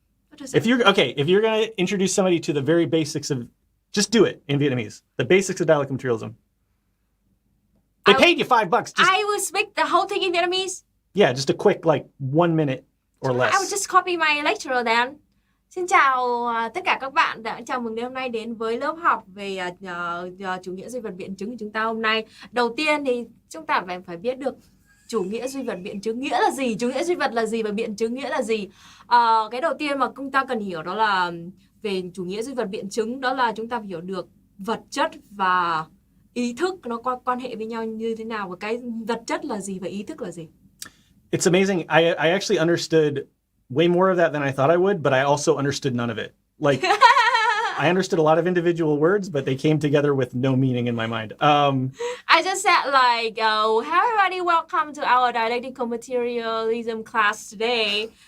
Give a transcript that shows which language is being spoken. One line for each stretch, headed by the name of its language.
English: What is If it? you're going to introduce somebody to the very basics of, just do it in Vietnamese. The basics of dialectical materialism. They paid you $5. I will speak the whole thing in Vietnamese. Yeah, just a quick, 1 minute or less. I will just copy my lecturer then.
Vietnamese: Xin chào tất cả các bạn đã chào mừng đến hôm nay đến với lớp học về chủ nghĩa duy vật biện chứng của chúng ta hôm nay. Đầu tiên thì chúng ta phải biết được chủ nghĩa duy vật biện chứng nghĩa là gì, chủ nghĩa duy vật là gì và biện chứng nghĩa là gì. Cái đầu tiên mà chúng ta cần hiểu đó là về chủ nghĩa duy vật biện chứng, đó là chúng ta phải hiểu được vật chất và ý thức nó quan hệ với nhau như thế nào, và cái vật chất là gì và ý thức là gì.
English: It's amazing. I actually understood way more of that than I thought I would, but I also understood none of it. Like, I understood a lot of individual words, but they came together with no meaning in my mind. I just said hello everybody, welcome to our dialectical materialism class today.